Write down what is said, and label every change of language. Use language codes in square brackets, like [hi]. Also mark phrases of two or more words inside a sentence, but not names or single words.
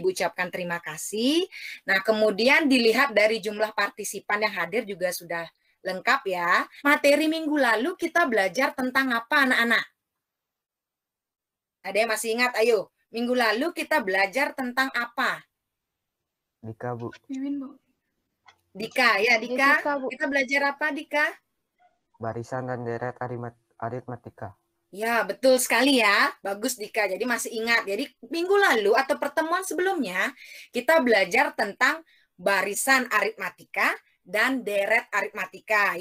[id] Ibu ucapkan terima kasih. Nah, kemudian dilihat dari jumlah partisipan yang hadir juga sudah lengkap ya. Materi minggu lalu kita belajar tentang apa anak-anak? Ada yang masih ingat? Ayo, minggu lalu kita belajar tentang apa? Dika, Bu. Mimin, Bu. Dika, ya Dika. Dika, Bu. Kita belajar apa Dika? Barisan dan deret aritmatika. Ya, betul sekali ya. Bagus Dika. Jadi masih ingat. Jadi minggu lalu atau pertemuan sebelumnya kita belajar tentang barisan aritmatika dan deret aritmatika.